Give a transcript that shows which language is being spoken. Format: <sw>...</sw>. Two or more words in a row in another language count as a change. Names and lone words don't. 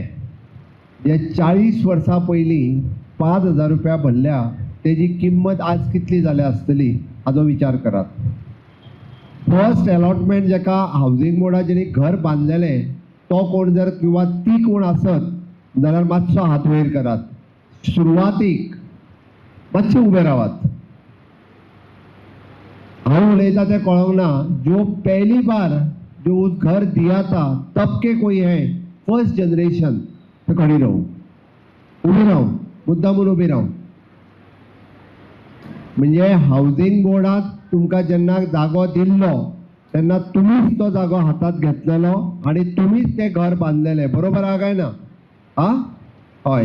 <kok>जे 40 वर्सां पयलीं 5,000 रुपया भरल्या तेजी किंमत आज कितली जाल्या आसतली हाचो विचार करात.</kok> <en>first allotment</en> <kok>जेका हावजींग बोर्डा जेणी घर बांदलेलें तो कोण जर किंवा ती कोण आसत जाल्यार मातसो हात वयर करात. सुरवातीक मातशे उबे रावात. हांव उलयता तें कळोंक ना.</kok> <hi>जो पहली बार जो उस घर दिया था तब के कोई है</hi> <en>first generation</en> <hi>तो खड़ी रहो,</hi> <kok>उभी राहो, मुद्दामून उभी राहो. म्हणजे हावजींग बोर्डाक तुमकां जेन्ना जागो दिल्लो तेन्ना तुमीच तो जागो हातात घेतलेलो आनी तुमीच तें घर बांदलेलें. बरोबर आहा काय ना? आ हय.</kok>